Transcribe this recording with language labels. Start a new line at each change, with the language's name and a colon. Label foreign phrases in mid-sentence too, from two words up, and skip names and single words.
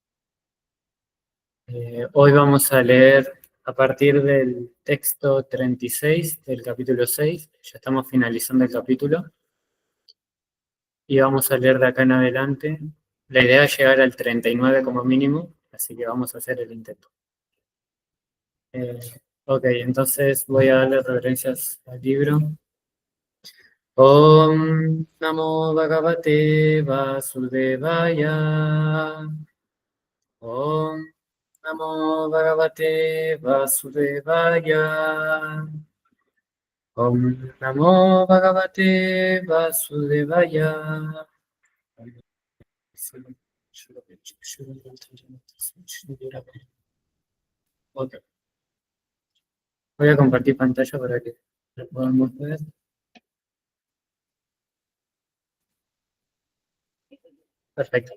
Spanish: Hoy vamos a leer a partir del texto 36 del capítulo 6, ya estamos finalizando el capítulo, y vamos a leer de acá en adelante. La idea es llegar al 39 como mínimo, así que vamos a hacer el intento. Ok, entonces voy a darle referencias al libro.
Sanskrit: ॐ नमो भगवते वासुदेवाय. ॐ नमो भगवते वासुदेवाय. ॐ नमो भगवते वासुदेवाय.
Spanish: Ok, voy a compartir pantalla para que lo podamos ver. Perfecto.